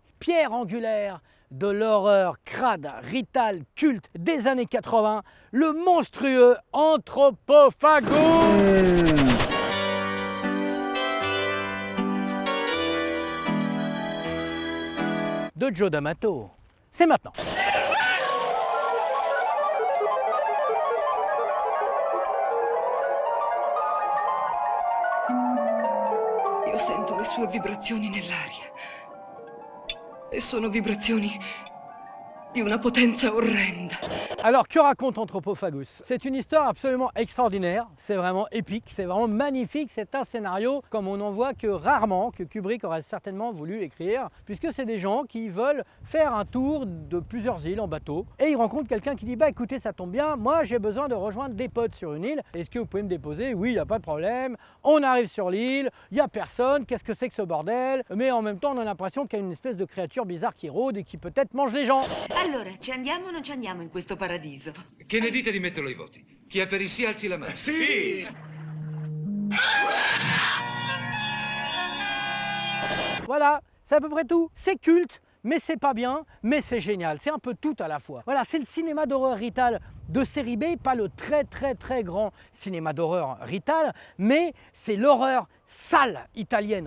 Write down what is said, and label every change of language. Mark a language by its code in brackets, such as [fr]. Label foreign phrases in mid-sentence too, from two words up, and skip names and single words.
[fr] Pierre angulaire de l'horreur crade, rital, culte des années 80, le monstrueux Anthropophagus de Joe D'Amato. C'est maintenant. [it] Io sento le sue vibrazioni nell'aria. E sono vibrazioni di una potenza orrenda. [fr] Alors, que raconte Anthropophagus? C'est une histoire absolument extraordinaire, c'est vraiment épique, c'est vraiment magnifique, c'est un scénario comme on n'en voit que rarement, que Kubrick aurait certainement voulu écrire, puisque c'est des gens qui veulent faire un tour de plusieurs îles en bateau, et ils rencontrent quelqu'un qui dit « Bah écoutez, ça tombe bien, moi j'ai besoin de rejoindre des potes sur une île, est-ce que vous pouvez me déposer? Oui, il n'y a pas de problème, on arrive sur l'île, il n'y a personne, qu'est-ce que c'est que ce bordel? Mais en même temps, on a l'impression qu'il y a une espèce de créature bizarre qui rôde et qui peut-être mange les gens. » [it] Allora, ci andiamo o non ci andiamo in questo paradiso? Che ne dite di metterlo ai voti? Chi è per il sì alzi la mano. Sì! [fr] Voilà, c'est à peu près tout. C'est culte, mais c'est pas bien, mais c'est génial. C'est un peu tout à la fois. Voilà, c'est le cinéma d'horreur rital de série B, pas le très grand cinéma d'horreur rital, mais c'est l'horreur sale italienne.